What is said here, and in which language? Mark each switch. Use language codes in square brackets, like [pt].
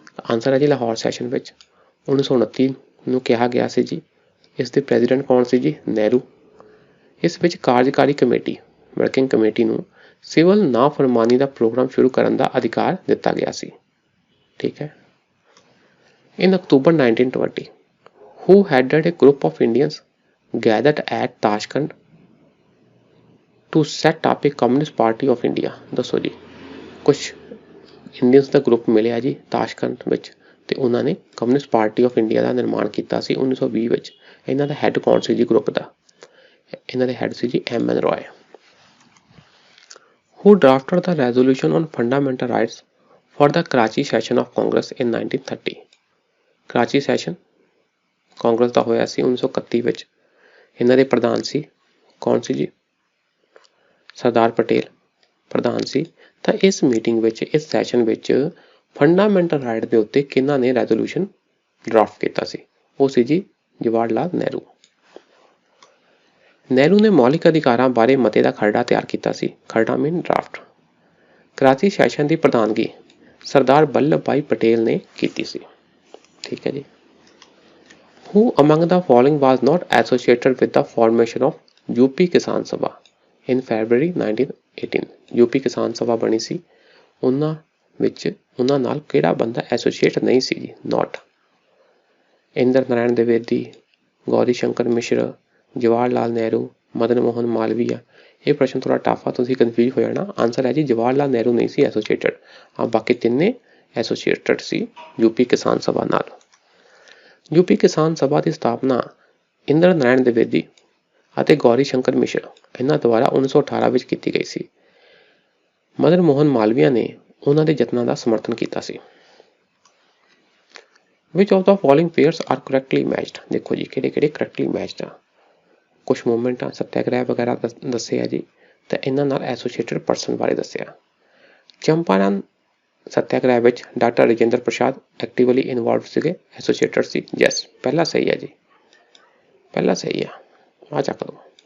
[pa] Answer ਹੈ ਜੀ Lahore session ਵਿੱਚ 1929 ਨੂੰ ਕਿਹਾ ਗਿਆ ਸੀ ਜੀ। ਇਸ ਦੇ ਪ੍ਰੈਜ਼ੀਡੈਂਟ ਕੌਣ ਸੀ ਜੀ? ਨਹਿਰੂ। ਇਸ ਵਿੱਚ ਕਾਰਜਕਾਰੀ ਕਮੇਟੀ ਵਰਕਿੰਗ ਕਮੇਟੀ ਨੂੰ ਸਿਵਲ ਨਾਫਰਮਾਨੀ ਦਾ ਪ੍ਰੋਗਰਾਮ ਸ਼ੁਰੂ ਕਰਨ ਦਾ ਅਧਿਕਾਰ ਦਿੱਤਾ ਗਿਆ ਸੀ। ਠੀਕ ਹੈ। [en] In October 1920, who headed a group of Indians gathered at Tashkent to set up a Communist Party of India? [pa] ਦੱਸੋ ਜੀ। ਕੁਛ ਇੰਡੀਅਨਸ ਦਾ ਗਰੁੱਪ ਮਿਲਿਆ ਜੀ ਤਾਸ਼ਕੰਦ ਵਿੱਚ ਤੇ ਉਹਨਾਂ ਨੇ ਕਮਿਊਨਿਸਟ ਪਾਰਟੀ ਆਫ ਇੰਡੀਆ ਦਾ ਨਿਰਮਾਣ ਕੀਤਾ ਸੀ 1920 ਵਿੱਚ। ਇਹਨਾਂ ਦਾ ਹੈੱਡ ਕੌਣ ਸੀ ਜੀ ਗਰੁੱਪ ਦਾ? ਇਹਨਾਂ ਦੇ ਹੈੱਡ ਸੀ ਜੀ M.N. Roy। [en] Who drafted the resolution on fundamental rights for the Karachi session of Congress in 1930? [pa] Karachi session Congress ਦਾ ਹੋਇਆ ਸੀ 1931 ਵਿੱਚ। ਇਹਨਾਂ ਦੇ ਪ੍ਰਧਾਨ ਸੀ ਕੌਣ ਸੀ ਜੀ? ਸਰਦਾਰ ਪਟੇਲ ਪ੍ਰਧਾਨ ਸੀ। ਤਾਂ ਇਸ ਮੀਟਿੰਗ ਵਿੱਚ ਇਸ ਸੈਸ਼ਨ ਵਿੱਚ ਫੰਡਾਮੈਂਟਲ ਰਾਈਟ ਦੇ ਉੱਤੇ ਕਿਹਨਾਂ ਨੇ ਰੈਜ਼ੋਲੂਸ਼ਨ ਡਰਾਫਟ ਕੀਤਾ ਸੀ? ਉਹ ਸੀ ਜੀ ਜਵਾਹਰ ਲਾਲ ਨਹਿਰੂ। ਨਹਿਰੂ ਨੇ ਮੌਲਿਕ ਅਧਿਕਾਰਾਂ ਬਾਰੇ ਮਤੇ ਦਾ ਖਰੜਾ ਤਿਆਰ ਕੀਤਾ ਸੀ। ਖਰੜਾ ਮੀਨ ਡਰਾਫਟ। ਕਰਾਚੀ ਸੈਸ਼ਨ ਦੀ ਪ੍ਰਧਾਨਗੀ ਸਰਦਾਰ ਵੱਲਭ ਭਾਈ ਪਟੇਲ ਨੇ ਕੀਤੀ ਸੀ। ਠੀਕ ਹੈ ਜੀ। [en] Who among the following was not associated with the formation of UP Kisan Sabha in February 1918? [pa] UP Kisan Sabha ਬਣੀ ਸੀ, ਉਹਨਾਂ ਵਿੱਚ ਉਹਨਾਂ ਨਾਲ ਕਿਹੜਾ ਬੰਦਾ ਐਸੋਸੀਏਟ ਨਹੀਂ ਸੀ ਜੀ? ਨੋਟ। ਇੰਦਰ ਨਾਰਾਇਣ द्विवेदी, ਗੌਰੀ ਸ਼ੰਕਰ ਮਿਸ਼ਰ, ਜਵਾਹਰ ਲਾਲ ਨਹਿਰੂ, ਮਦਨ ਮੋਹਨ ਮਾਲਵੀਆ। ਇਹ ਪ੍ਰਸ਼ਨ ਥੋੜਾ ਟਫ ਆ, ਤੁਸੀਂ ਕਨਫਿਊਜ਼ ਹੋ ਜਾਣਾ। ਆਨਸਰ ਹੈ ਜੀ ਜਵਾਹਰ ਲਾਲ ਨਹਿਰੂ ਨਹੀਂ ਸੀ ਐਸੋਸੀਏਟਡ। ਬਾਕੀ ਤਿੰਨੇ ਐਸੋਸੀਏਟਡ ਸੀ UP ਕਿਸਾਨ ਸਭਾ ਨਾਲ। UP ਕਿਸਾਨ ਸਭਾ ਦੀ ਸਥਾਪਨਾ ਇੰਦਰ ਨਾਰਾਇਣ द्विवेदी ਅਤੇ ਗੌਰੀ ਸ਼ੰਕਰ ਮਿਸ਼ਰ ਇਹਨਾਂ ਦੁਆਰਾ 1918 ਵਿੱਚ ਕੀਤੀ ਗਈ ਸੀ। ਮਦਨ ਮੋਹਨ ਮਾਲਵੀਆ ਨੇ ਉਹਨਾਂ ਦੇ ਯਤਨਾਂ ਦਾ ਸਮਰਥਨ ਕੀਤਾ ਸੀ। [en] Which of the following pairs are correctly matched? [pa] ਦੇਖੋ ਜੀ ਕਿਹੜੇ ਕਿਹੜੇ ਕਰੈਕਟਲੀ ਮੈਚਡ ਆ। ਕੁਛ ਮੂਵਮੈਂਟਾਂ ਸੱਤਿਆਗ੍ਰਹਿ ਵਗੈਰਾ ਦੱਸੇ ਆ ਜੀ, ਤੇ ਇਹਨਾਂ ਨਾਲ ਐਸੋਸੀਏਟਡ ਪਰਸਨ ਬਾਰੇ ਦੱਸਿਆ। ਚੰਪਾਰਨ ਸੱਤਿਆਗ੍ਰਹਿ ਵਿੱਚ ਡਾਕਟਰ ਰਾਜਿੰਦਰ ਪ੍ਰਸਾਦ ਐਕਟਿਵਲੀ ਇਨਵੋਲਵ ਸੀਗੇ, ਐਸੋਸੀਏਟਡ ਸੀ। ਯੈਸ, ਪਹਿਲਾ ਸਹੀ ਹੈ ਜੀ, ਪਹਿਲਾ ਸਹੀ ਆ। ਆ ਚੱਕ ਲਓ।